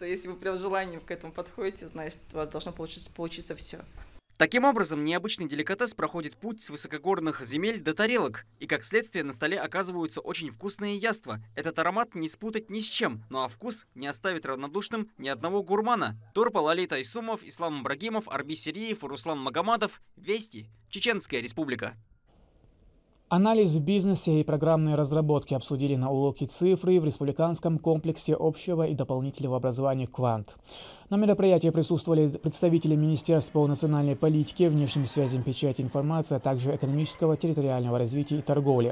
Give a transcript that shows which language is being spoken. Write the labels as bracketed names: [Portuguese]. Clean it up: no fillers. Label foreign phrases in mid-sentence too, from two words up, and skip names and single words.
[Russian] Если вы прям желанием к этому подходите, значит, у вас должно получиться все. Таким образом, необычный деликатес проходит путь с высокогорных земель до тарелок. И, как следствие, на столе оказываются очень вкусные яства. Этот аромат не спутать ни с чем, ну а вкус не оставит равнодушным ни одного гурмана. Турпал Лалитайсумов, Ислам Ибрагимов, Арби Сириев, Руслан Магомадов. Вести. Чеченская республика. Анализ в бизнесе и программные разработки обсудили на уроке цифры в Республиканском комплексе общего и дополнительного образования «Квант». На мероприятии присутствовали представители Министерства по национальной политике, внешним связям, печати, информации, а также экономического, территориального развития и торговли.